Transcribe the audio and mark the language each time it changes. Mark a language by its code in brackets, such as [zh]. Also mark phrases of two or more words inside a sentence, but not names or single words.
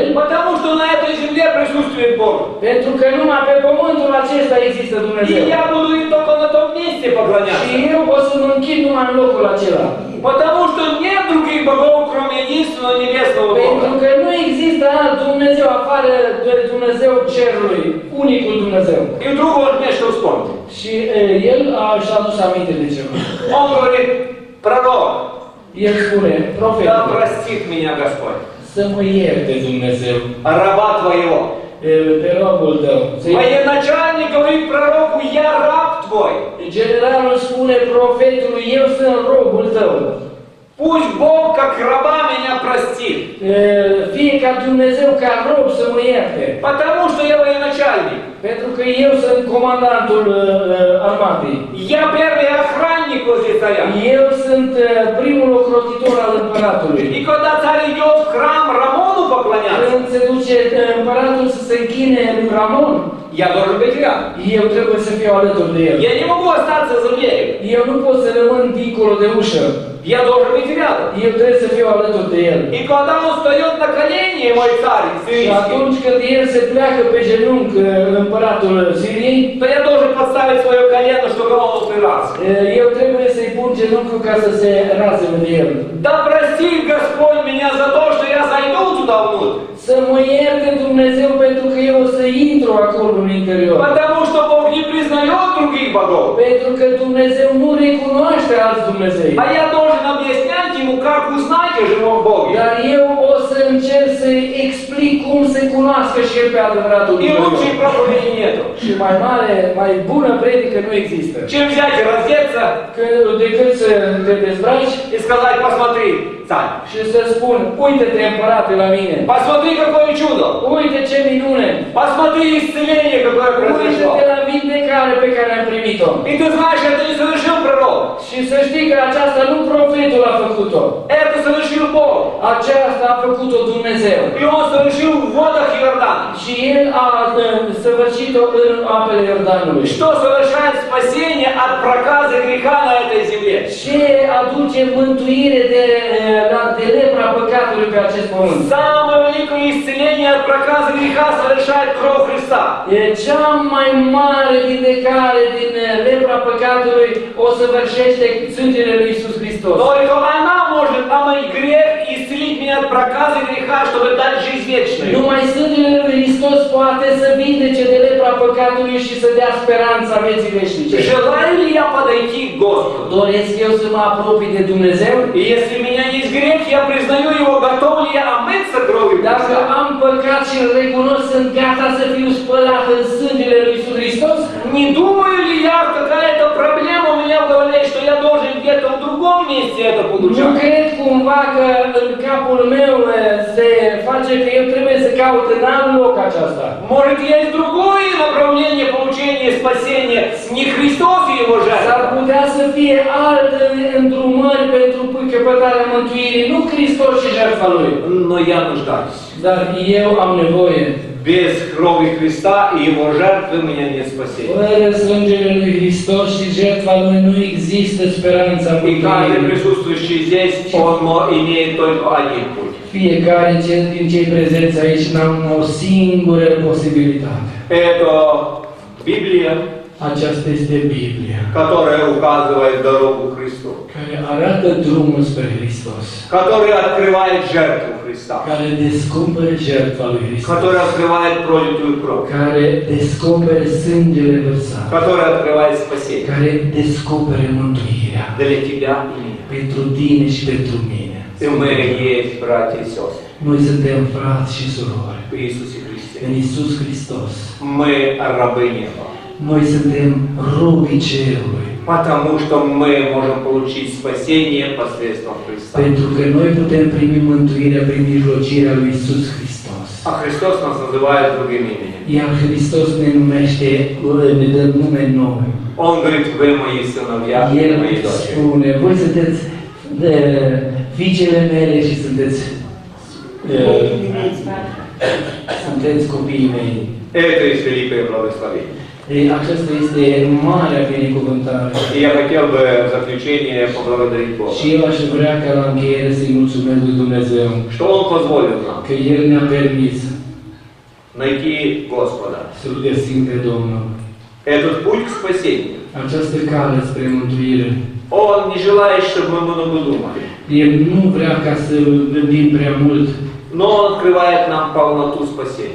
[ru] потому что на этой земле присутствует Бог. [ro] pentru că numai pe pământul acesta există [ru] И [ro] Dumnezeu. [ru] я буду им только на том месте [ro] Și [ru] поклоняться. [ro] eu o să mă închin numai în locul acela. [ru] Потому что нет других богов, кроме единственного небесного [ro] Pentru [ru] Бога. [ro] că nu există alt Dumnezeu afară de Dumnezeu cerului, unicul Dumnezeu. [ru] И вдруг он мне что вспомнил. [ro] Și el și-a adus aminte de ceva. [ru] Он говорит, пророк, [ro] El spune, [ru] да [ro] profetul, [ru] простит меня Господь, [ro] să mă ierte Dumnezeu [ru] раба твоего. [ro] pe robul tău. [ru] Военачальник говорит пророку, я раб твой. [ro] Generalul spune profetului, eu sunt robul tău. [ru] Пусть Бог как раба меня простит. [ro] Fie ca Dumnezeu ca rob să mă ierte. [ru] Потому что я военачальник. [ro] Pentru că eu sunt comandantul armatei. [ru] Я первый охранник возле царя. [ro] Eu sunt primul ocrotitor al împăratului. [ru] И когда царь идет в храм Рамону поклоняться, [ro] Când se duce împăratul să se închine lui Ramon, [ru] я должен быть рядом. [ro] eu trebuie să fiu alături de el. [ru] Я не могу остаться за дверью. [ro] Eu nu pot să rămân dincolo de ușă. [ru] Я должен быть рядом. [ro] Eu trebuie să fiu alături de el. [ru] И когда он встает на колени, мой царь [ro] Și [ru] сирийский, [ro] atunci când el se pleacă pe genunchi împăratul Siriei, [ru] то я должен подставить свое колено, чтобы он упирался. [ro] eu trebuie să-i pun genunchiul ca să se разуme de el. [ru] Да простит Господь меня за то, что я зайду туда внутрь. [ro] Să mă ierte Dumnezeu pentru că eu o să intru acolo în interior. [ru] Потому что Бог не признает других богов. [ro] Pentru că Dumnezeu nu recunoaște alți Dumnezei. [ru] А я должен объяснять ему, как узнать о живом Боге. [ro] Dar eu o să încerc să explic cum se cunoască și el pe adevăratul [ru] И [ro] Dumnezeu. [ru] лучшей проповеди нету. [ro] Și mai mare, mai bună predică nu există. [ru] Чем взять и раздеться [ro] Decât să te dezbraci [ru] и сказать, посмотри, царь, [ro] și să spun, uite-te împărate la mine. [ru] посмотри, какое чудо, [ro] Uite ce minune! [ru] посмотри исцеление, какое произошло. [ro] Uite-te la vindecare pe care am primit-o. [ru] И ты знаешь, это не совершил пророк, [ro] Și să știi că aceasta nu profetul a făcut-o. [ru] это совершил Бог. [ro] Aceasta a făcut-o Dumnezeu. [ru] И Он совершил в водах Иордана. [ro] Și El a săvârșit-o în apele Iordanului. [ru] Что совершает спасение от проказа греха на этой земле? [ro] Ce aduce mântuire de lepra păcatului pe acest pământ? [ru] Самое великое исцеление от проказа греха совершает кровь Христа. [ro] E cea mai mare vindecare din lepra păcatului o săvârșește sângele lui Iisus Hristos. [ru] Только она может омыть грех и исцелить меня от проказа греха, чтобы дать жизнь вечную. [ro] Numai sângele lui Hristos poate să vindece de lepra păcatului și să dea speranța vieții veșnice. [ru] Желаю ли я подойти к Господу? [ro] Doresc eu să mă apropii de Dumnezeu? [ru] И если у меня есть грех, я признаю его, готов ли я омыться кровью [ro] Dacă [ru] Христа? [ro] am păcat și îl recunosc, sunt gata să fiu spălat în sângele lui Iisus Hristos? [ru] Не думаю ли я, какая-то проблема у меня в голове, что я должен где-то в другом месте это [ro] Nu [ru] получать? [ro] cred cumva că în capul meu se face că eu trebuie să caut în alt loc aceasta. [ru] Может, есть другое направление получения спасения, не Христос и Его [ro] S-ar [ru] жертва? [ro] putea să fie alte îndrumări pentru căpătarea mântuirii, nu Hristos și jertfa Lui. [ru] Но я нуждаюсь. [ro] Dar eu am nevoie. [ru] Без крови Христа и Его жертвы у меня нет спасения. [ro] Fără sângele lui Hristos și jertfa Lui nu există speranța [ru] И каждый [ro] mântuirii. [ru] присутствующий здесь, он имеет только один путь. [ro] Fiecare din cei prezenți aici n-au o singură posibilitate. [ru] Это Библия, [ro] Aceasta este Biblia, [ru] которая указывает дорогу к Христу, [ro] care arată drumul spre Hristos, [ru] которая открывает жертву Христа, [ro] care descoperă jertfa lui Hristos, [ru] которая открывает пролитую кровь, [ro] care descoperă sângele vărsat, [ru] которая открывает спасение [ro] care descoperă mântuirea [ru] для тебя и меня. [ro] pentru tine și pentru mine. [ru] И мы есть братья и сестры [ro] Noi suntem frați și surori [ru] в Иисусе Христе. [ro] în Iisus Hristos. [ru] Мы рабы неба, [ro] Noi suntem robii cerului, [ru] потому что мы можем получить спасение посредством Христа. [ro] pentru că noi putem primi mântuirea prin mijlocirea lui Iisus Hristos. [ru] А Христос нас называет другим именем. [ro] Iar Hristos ne numește, ne dă nume nou. [ru] Он говорит, вы мои сыновья, [ro] El [ru] мои дочери. [ro] spune, voi sunteți fiicele mele și sunteți copiii mei. [ru] Это есть великое благословение. [ro] Aceasta este marea binecuvântare. [ru] И я хотел бы в заключение поблагодарить Бога, [ro] Și eu aș vrea ca la încheiere să-i mulțumesc lui Dumnezeu [ru] что Он позволил нам [ro] că El ne-a permis [ru] найти Господа. [ro] să-L găsim pe Domnul. [ru] Этот путь к спасению, [ro] Această cale spre mântuire. [ru] Он не желает, чтобы мы много думали, [ro] El nu vrea ca să gândim prea mult. [ru] но Он открывает нам полноту спасения.